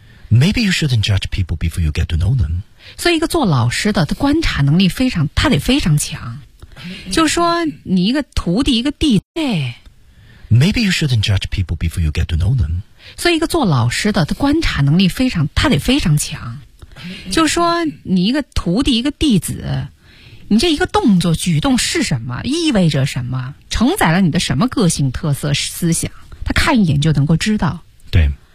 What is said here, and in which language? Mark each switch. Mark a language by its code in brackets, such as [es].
[en] ，Maybe you shouldn't judge people before you get to know them。 [zh] 所以，一个做老师的，他观察能力非常，他得非常强。就说你一个徒弟一个弟子、哎、 [en] Maybe you shouldn't judge people before you get to know them。 [zh] 所以一个做老师的他观察能力非常他得非常强，就说你一个徒弟一个弟子，你这一个动作举动是什么，意味着什么，承载了你的什么个性特色思想，他看一眼就能够知道。对，